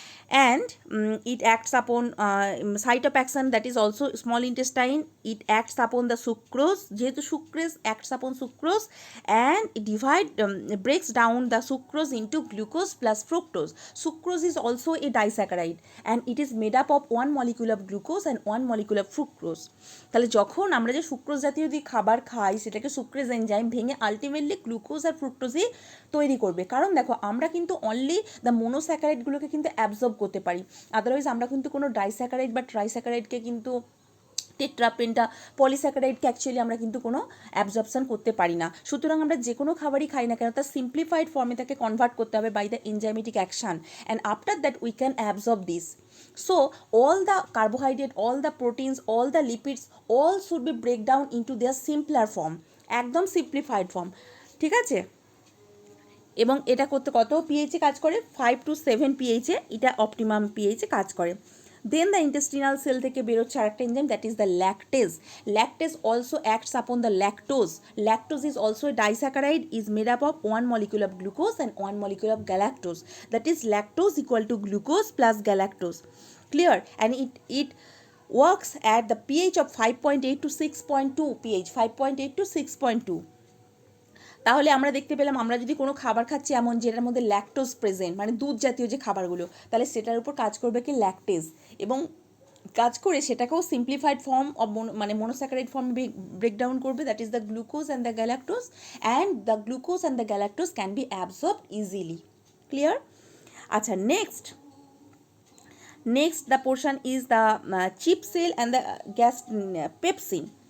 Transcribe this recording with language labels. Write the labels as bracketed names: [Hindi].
[English] and it acts upon site of action, that is also small intestine. It acts upon the sucrose, যেহেতু sucrose acts upon sucrose, and it breaks down the sucrose into glucose plus fructose. Sucrose is also a disaccharide and it is made up of one molecule of glucose and one molecule of fructose. [Bangla] তাহলে যখন আমরা যে sucrose জাতীয় যদি খাবার খাই সেটাকে sucrase enzyme ভেঙে আলটিমেটলি গ্লুকোজ আর ফ্রুক্টোজই তৈরি করবে। কারণ দেখো আমরা কিন্তু অনলি দ্য মোনোস্যাকারাইডগুলোকে কিন্তু অ্যাবজর্ব করতে পারি, আদারওয়াইজ আমরা কিন্তু কোনো ডাইস্যাকারাইড বা ট্রাইস্যাকারাইডকে কিন্তু টেট্রা পেন্টা পলিস্যাকারাইডকে অ্যাকচুয়ালি আমরা কিন্তু কোনো অ্যাবজর্পশন করতে পারি না। সুতরাং আমরা যে কোনো খাবারই খাই না কেন তার সিম্পলিফাইড ফর্মে তাকে কনভার্ট করতে হবে [English] By the enzymatic action, and after that we can absorb this. So all the carbohydrate, all the proteins, all the lipids, all should be break down into their simpler form, [Bangla] একদম simplified form, ঠিক আছে? এবং এটা করতে কত পিএইচে কাজ করে? 5 to 7 পিএইচে এটা অপটিমাম পিএইচে কাজ করে। [English] then the intestinal cell [Bangla] থেকে বেরোচ্ছে আরেকটা enzyme, [English] That is the lactase. Lactase also acts upon the lactose. Lactose is also a disaccharide, is made up of one molecule of glucose and one molecule of galactose, that is lactose equal to glucose plus galactose. Clear? And it works at the pH of 5.8 to 6.2 pH, 5.8 to 6.2. [Bangla] তাহলে আমরা দেখতে পেলাম আমরা যদি কোনো খাবার খাচ্ছি এমন যেটার মধ্যে ল্যাকটোজ প্রেজেন্ট, মানে দুধ জাতীয় যে খাবারগুলো, তাহলে সেটার উপর কাজ করবে কি ল্যাকটেজ, এবং কাজ করে সেটাকেও সিম্পলিফাইড ফর্ম অফ মানে মোনোস্যাকারাইড ফর্ম ব্রেকডাউন করবে, [English] That is the glucose and the galactose, and the glucose and the galactose can be absorb easily. Clear? আচ্ছা, next the portion is the chip cell and the gas pepsin.